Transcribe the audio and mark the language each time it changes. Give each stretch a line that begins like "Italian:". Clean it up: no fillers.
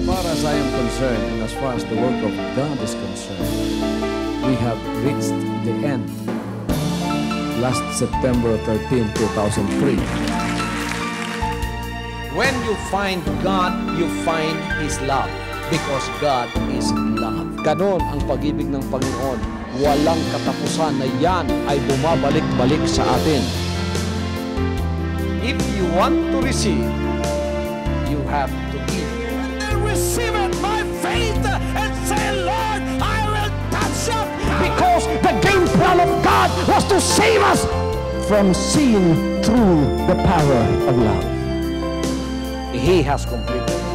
English: As I am concerned, and as far as the work of God is concerned, we have reached the end. Last September 13, 2003. When you find God, you find His love. Because God is love.
Filipino: Ganon ang pag-ibig ng Panginoon. Walang katapusan na yan ay bumabalik-balik sa atin.
English: If you want to receive, you have to give. Receive it by faith and say, Lord, I will touch you. Because the game plan of God was to save us from sin through the power of love. He has completed.